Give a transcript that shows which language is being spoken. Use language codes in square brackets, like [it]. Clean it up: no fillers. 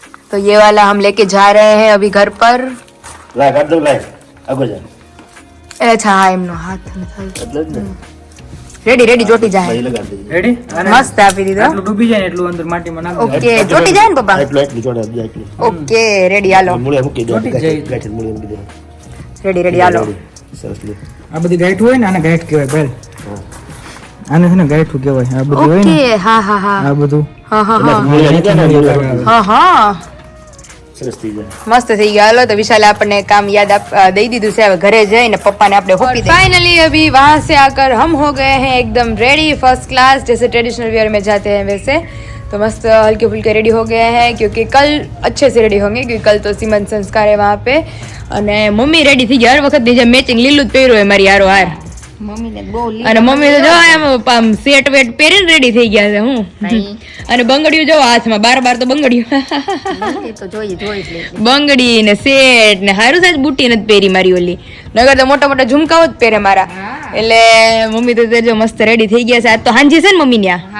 [hi] तो ये वाला हम लेके जा रहे हैं अभी घर पर. [gu] લાય કાઢ દઉં, લાય આગળ જા. [hi] अच्छा हाँ [gu] એમનો હાથ નથી. એટલે જ ને રેડી રેડી ચોટી જાય. ભાઈ લગાડી દઈએ. રેડી? મસ્ત આપી દીધો. આટલું ડૂબી જાય ને એટલું અંદર માટીમાં નાખ દે. ઓકે ચોટી જાય ને પપ્પા. એટલું એટલું જોડે આપજો, એટલું. ઓકે રેડી હાલો. મૂળે મૂકી દો, ચોટી જાય. ગાંઠી મૂળે મૂકી દો. રેડી રેડી હાલો. સરસ લે. આ બધી ગાંઠ હોય ને, આને ગાંઠ કહેવાય બેલ. આને છે ને ગાંઠું કહેવાય. આ બધું હોય ને, ઓકે હા હા હા આ બધું હા હા હા મૂળે મૂકી દો, મૂળે મૂકી દો. हाँ हाँ સરસ થઈ જાય. મસ્ત થઈ गया. હાલો તો વિશાલે આપણને કામ યાદ દઈ દીધું છે. હવે ઘરે જઈને પપ્પાને આપણે હોપી દઈએ. [hi] फाइनली अभी वहाँ से आकर हम हो गए हैं एकदम रेडी फर्स्ट क्लास, जैसे ट्रेडिशनल वेयर में जाते हैं वैसे. तो मस्त हल्के फुल्के रेडी हो गए हैं, क्योंकि कल अच्छे से रेडी होंगे, क्योंकि कल तो सीमंत संस्कार है वहाँ पे. [gu] અને મમ્મી રેડી થઈ ગયા. હર વખત જે મેચિંગ લીલું જ પહેર્યું હોય મારી હારો હાર. મમ્મીને બહુ અને મમ્મી તો જો એમ સેટ વેટ પહેરીને રેડી થઈ ગયા છે હું અને બંગડીયું જો હાથમાં બાર તો બંગડીયું તો જોઈ જ લે બંગડી ને સેટ ને હારું સાહેબ બુટી નથી પહેરી મારી ઓલી નગર તો મોટા મોટા ઝુમકાઓ જ પહેરે મારા એટલે મમ્મી તો જો મસ્ત રેડી થઈ ગયા છે આજ તો હાંજી છે ને મમ્મી ન્યા